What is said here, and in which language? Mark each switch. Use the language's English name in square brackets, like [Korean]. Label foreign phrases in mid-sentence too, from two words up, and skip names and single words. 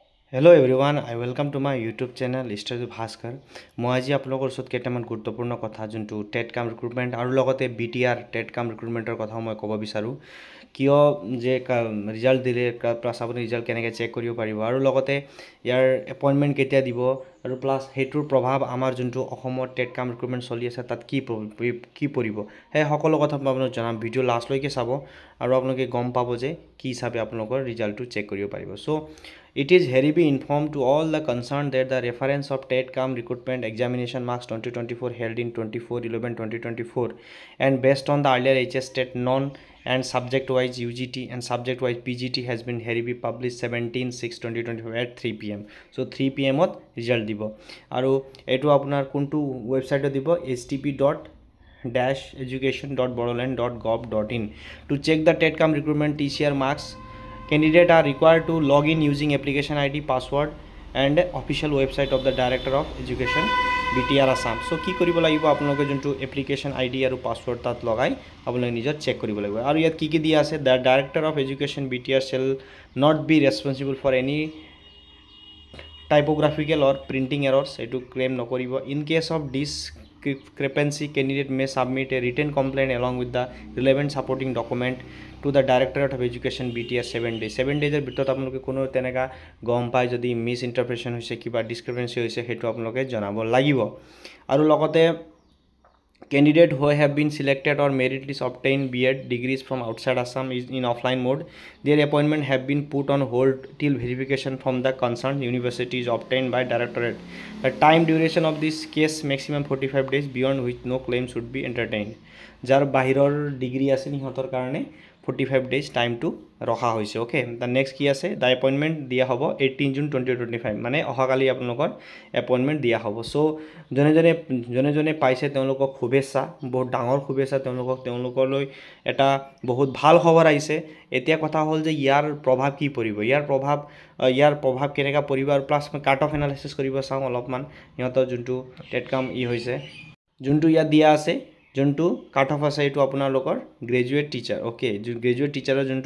[English] Hello everyone, I welcome to my YouTube channel Study Bhaskar. [Assamese] মই আজি আপোনালোকৰ ওচৰত কেইটামান গুৰুত্বপূৰ্ণ কথা যোনটো [English] TET CAM recruitment [Assamese] আৰু লগতে [English] BTR TET CAM recruitmentৰ [Assamese] কথা মই ক'ব বিচাৰোঁ কিয় যে ৰিজাল্ট দিলে প্লাছ আপুনি ৰিজাল্ট কেনেকৈ চেক কৰিব পাৰিব আৰু লগতে ইয়াৰ এপইণ্টমেণ্ট কেতিয়া দিব আৰু প্লাছ সেইটোৰ প্ৰভাৱ আমাৰ যোনটো অসমত [English] TET CAM recruitment [Assamese] চলি আছে তাত কি পৰিব সেই সকলো কথা মই আপোনাক জনাম ভিডিঅ' লাষ্টলৈকে চাব আৰু আপোনালোকে গম পাব যে কি হিচাপে আপোনালোকৰ ৰিজাল্টটো চেক কৰিব পাৰিব চ' [English] It is hereby informed to all the concerned that the reference of TET-CAM recruitment examination marks 2024 held in 24/11/2024 and based on the earlier HS TET non and subject-wise UGT and subject-wise PGT has been hereby published 17/6/2024 at 3 p.m. So 3 p.m. [Assamese] ত result দিব আৰু এটো আপোনাৰ কোনটো ওয়েবসাইটত দিব http://education.bodoland.gov.in [English] to check the TET-CAM recruitment TCR marks. Candidates are required to log in using application ID, password and official website of the Director of Education BTR Assam. [Assamese] So কি কৰিব লাগিব আপোনালোকে যোনটো [English] application ID [Assamese] আৰু পাসওয়ার্ড তাত লগাই আপোনালোকে নিজৰ চেক কৰিব লাগিব আৰু ইয়াত কি দিয়া আছে [English] the Director of Education BTR shall not be responsible for any typographical or printing errors [Assamese] এটো ক্লেম নকৰিব [English] in case of discrepancy candidate may submit a written complaint along with the relevant supporting document to the Directorate of Education BTR 7 days 7 days [Assamese] এর ভিতৰত আপোনালোকে কোনো তেনেকা গম পাই যদি মিস ইন্টারপ্রিটেশন হৈছে কিবা ডিসক্রিপেন্সি হৈছে হেতু আপোনালোকে জনাব লাগিব আৰু লগতে [English] candidate who have been selected or merit list obtained B.Ed degrees from outside Assam is in offline mode. Their appointment have been put on hold till verification from the concerned university is obtained by Directorate. The time duration of this case maximum 45 days beyond which no claim should be entertained. [Assamese] যাৰ বাহিৰৰ ডিগ্ৰী আছে নিহতৰ কাৰণে [English] 45 days time to [Assamese] ৰখা হৈছে ওকে [English] the next [Assamese] কি আছে the appointment দিয়া হ'ব 18 June 2025 মানে অহাকালি আপোনালোকৰ এপইন্টমেন্ট দিয়া হ'ব সো জনে পাইছে তেওঁলোকক শুভেচ্ছা বহুত ডাঙৰ শুভেচ্ছা তেওঁলোকলৈ এটা বহুত ভাল খবৰ আহিছে এতিয়া কথা হ'ল যে ইয়াৰ প্ৰভাৱ কি পৰিব ইয়াৰ প্ৰভাৱ কেনেকা পৰিব আৰু প্লাস [English] cut off analysis [Assamese] কৰিব চাওঁ অলপমান ইহঁতৰ যোনটো টেট কাম হৈছে যোনটো ইয়াত দিয়া আছে যোনটো কাট অফ আছে এটো আপোনালোকৰ [English] graduate teacher [Assamese] ওকে [English] graduate teacherৰ